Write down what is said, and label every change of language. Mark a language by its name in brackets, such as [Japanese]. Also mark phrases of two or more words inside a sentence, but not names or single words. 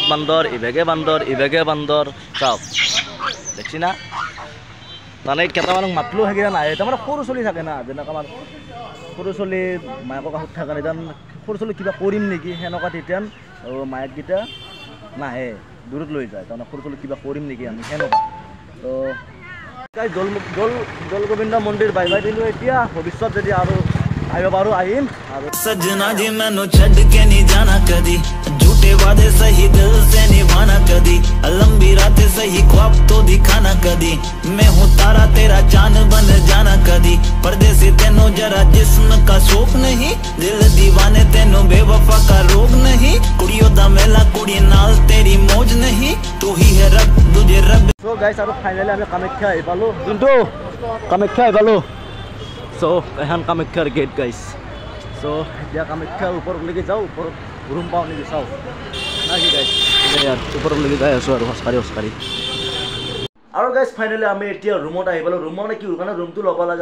[Assamese] বান্দৰ ইভাগে বান্দৰ চাওক [Bangla] দেখছি না [Assamese] মানে কেইটামানক মাতলোঁ সেইকেইটা নাহে তাৰমানে সৰু চলি থাকে না যেনেকৈ আমাৰ সৰু চলি মায়েকৰ কাষত থকা নিতান সৰু চলি কিবা কৰিম নেকি সেনেকুৱা তেতিয়া মায়েককেইটা নাহে দূৰত লৈ যায় তাৰমানে সৰু চলি কিবা কৰিম নেকি আমি সেনেকুৱা তো দৌলগোবিন্দ মন্দিৰ বাই দিলোঁ এতিয়া ভৱিষ্যত যদি আৰু আহিব পাৰোঁ আহিম আৰু [Hindi] सजना जी [Punjabi] ਮੈਨੂੰ ਛੱਡ ਕੇ [Hindi] नहीं जाना कदी झूठे वादे सही दिल से निभाना कदी लंबी रातें सही ख्वाब तो दिखाना कदी मैं हूँ तारा तेरा चांद बन जाना कदी परदेसी तेनों जरा जिस्म का शौक नहीं दिल दीवाने तेनों बेवफा का रोग नहीं [Punjabi] ਕੁੜੀਆਂ ਦਾ ਮੇਲਾ ਕੁੜੀ ਨਾਲ [Hindi] तेरी मौज नहीं तू ही है रब तुझे रब [English] so guys [Assamese] আৰু ফাইনেলি আমি কামাখ্যা আহি পালোঁ যোনটো কামাখ্যা আহি পালোঁ চ' এখন কামাখ্যাৰ গেট [English] guys so' [Assamese] এতিয়া কামাখ্যাৰ ওপৰলৈকে যাওঁ ওপৰত ৰুম পাওঁ নেকি চাওঁ নাই কি গাইছ ওপৰলৈকে যাই আছোঁ আৰু খোজকাঢ়ি আৰু গাইছ ফাইনেলি আমি এতিয়া ৰুমত আহি পালোঁ ৰুম মানে কি কাৰণে ৰুমটো ল'ব লগা